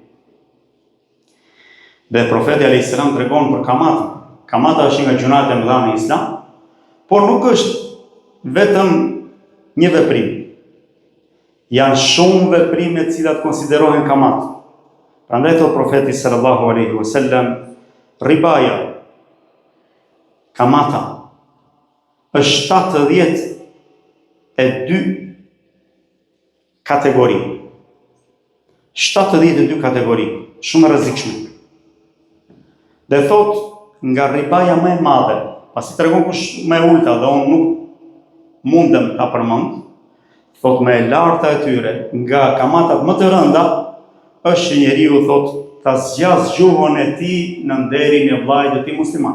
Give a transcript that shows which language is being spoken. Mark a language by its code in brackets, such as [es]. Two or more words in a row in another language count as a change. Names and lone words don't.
[sq] Dhe profeti [ar] عليه السلام [sq] tregon për kamatën. Kamata është nga gjunat e mëdha në Islam, por nuk është vetëm një veprim. Janë shumë veprime të cilat konsiderohen kamat. Prandaj thot profeti [ar] صلى الله عليه وسلم, [sq] ribaja, kamata, është 72 kategori. 72 kategori, shumë rrezikshme. Dhe thot, nga ribaja më e madhe, pasi tregon kush më e ulta dhe unë nuk mundem ta përmend, thot më e larta e tyre, nga kamatat më të rënda, është që njeriu thot ta zgjas gjuhën e tij në nderin e vllajt të tij musliman.